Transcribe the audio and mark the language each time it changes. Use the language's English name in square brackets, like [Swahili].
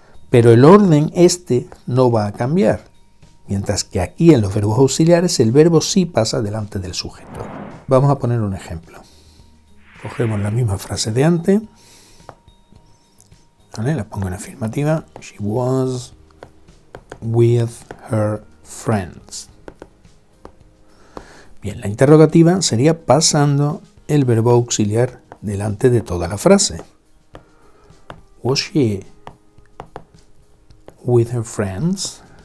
[Spanish] Pero el orden no va a cambiar, mientras que aquí en los verbos auxiliares el verbo sí pasa delante del sujeto. Vamos a poner un ejemplo. Cogemos la misma frase de antes, ¿vale? La pongo en afirmativa. [English] She was with her friends. [Spanish] Bien, la interrogativa sería pasando el verbo auxiliar delante de toda la frase. [English] Was she with her friends?